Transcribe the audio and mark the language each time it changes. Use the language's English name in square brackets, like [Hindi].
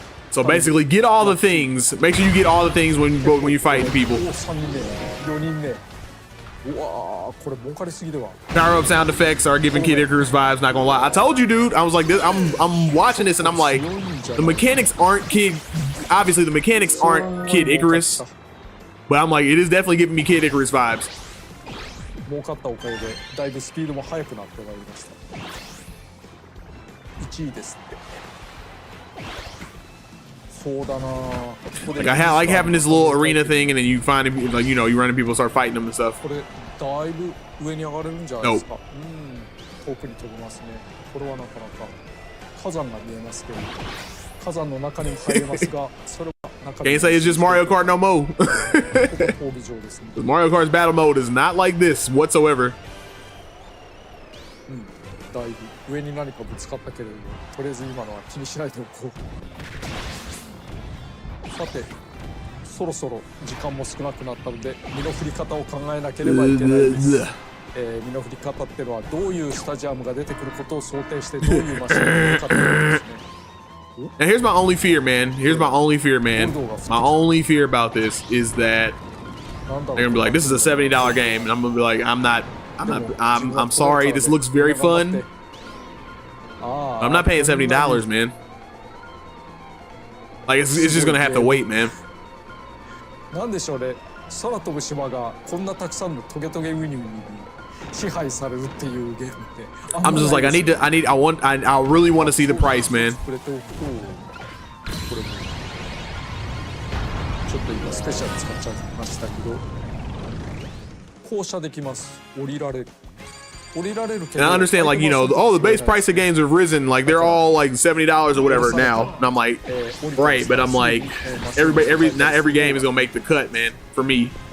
[English] So basically, get all the things. Make sure you get all the things when you're fighting people. [Japanese] 3人目4人目うわーこれ儲かりすぎでは [English] Power up sound effects are giving Kid Icarus vibes. Not gonna lie, I told you, dude. I was like, this, I'm watching this and I'm like, the mechanics aren't Kid. Obviously, the mechanics aren't Kid Icarus, but I'm like, it is definitely giving me Kid Icarus vibes. [Japanese] 儲かったおかげでだいぶスピードも速くなってまいりました1位ですってそうだな [English] Like I like having this little arena thing, and then you find like you run into people, start fighting them and stuff. [Japanese] これだいぶ上に上がれるんじゃないですか遠くに飛びますねこれはなかなか火山が見えますけど火山の中にも入れますがそれは中 [English] Can't say it's just Mario Kart no more. [Japanese] ここ闘技場ですね [English] Mario Kart's battle mode is not like this whatsoever. [Japanese] だいぶ上に何かぶつかったけれどもとりあえず今のは気にしないでおこうさてそろそろ時間も少なくなったので身の振り方を考えなければいけないです、身の振り方っていうのはどういうスタジアムが出てくることを想定してどういうマシンを使っているんですね [English] And here's my only fear, man. Here's my only fear, man. My only fear about this is that they're gonna be like, this is a $70 game, and I'm gonna be like, I'm sorry. This looks very fun. I'm not paying $70, man. Like it's just gonna have to wait, man. [Japanese] なんでしょうね空飛ぶ島がこんなたくさんのトゲトゲウニウニに支配されるっていうゲームって [English] I'm just like I really want to see the price, man. [Japanese] これとこれもちょっと今スペシャル使っちゃいましたけど降車できます降りられる And [English] I understand, like, the base price of games have risen, like they're all like $70 or whatever now. And I'm like, right, but I'm like, not every game is gonna make the cut, man. For me.